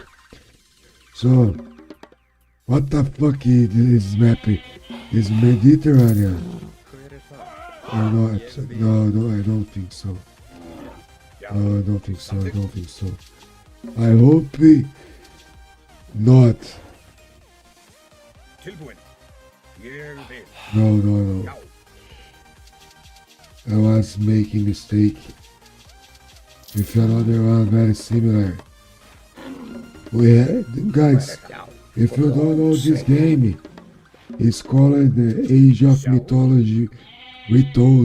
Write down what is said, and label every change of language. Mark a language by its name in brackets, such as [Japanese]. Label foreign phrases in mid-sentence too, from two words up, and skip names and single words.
[English] So what the fuck is this map? Is Mediterranean or not? No, I don't think so. No, I don't think so. I hope not. [Icelandic] Tilbúin. Ég vil. [English] No. I was making mistake with another one very similar. We had, guys, if you don't know this game, it's called the Age of Mythology Retold.